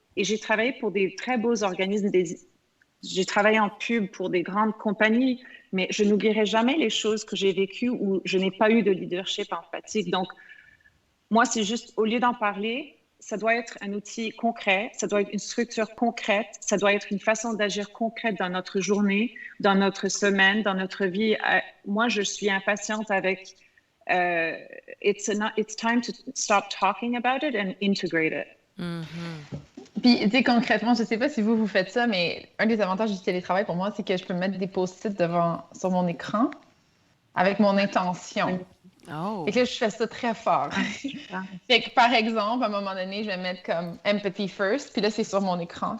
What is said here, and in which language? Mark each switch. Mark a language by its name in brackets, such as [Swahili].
[French] Et j'ai travaillé pour des très beaux organismes. J'ai travaillé en pub pour des grandes compagnies, mais je n'oublierai jamais les choses que j'ai vécues où je n'ai pas eu de leadership empathique. Donc, moi, c'est juste, au lieu d'en parler, ça doit être un outil concret, ça doit être une structure concrète, ça doit être une façon d'agir concrète dans notre journée, dans notre semaine, dans notre vie. Moi, je suis impatiente avec [English] it's time to stop talking about it and integrate it. [French] Puis, tu sais, concrètement, je sais pas si vous faites ça, mais un des avantages du télétravail pour moi, c'est que je peux mettre des post-it sur mon écran avec mon intention. Et que là, je fais ça très fort. Fait que, par exemple, à un moment donné, je vais mettre comme empathy first, puis là, c'est sur mon écran.